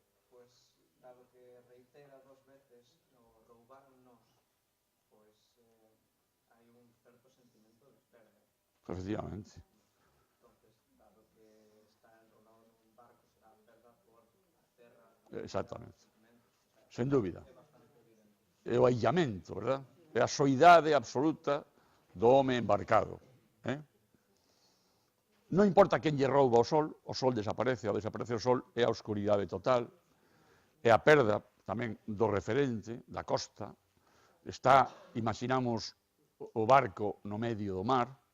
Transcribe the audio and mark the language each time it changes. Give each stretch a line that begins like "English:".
Spanish: Pues, dado que reitera 2 veces
Galician: o roubaronnos,
Spanish: pues hay un cierto sentimiento de pérdida. Efectivamente. Entonces, dado que está enrolado en un barco, será pérdida por la terra.
Galician: Exactamente. Sen dúbida. É o aillamento, verdad? É a soidade absoluta do home embarcado. Non importa quen lle rouba o sol desaparece, ao desaparece o sol é a oscuridade total, é a perda tamén do referente, da costa, está, imaginamos, o barco no medio do mar,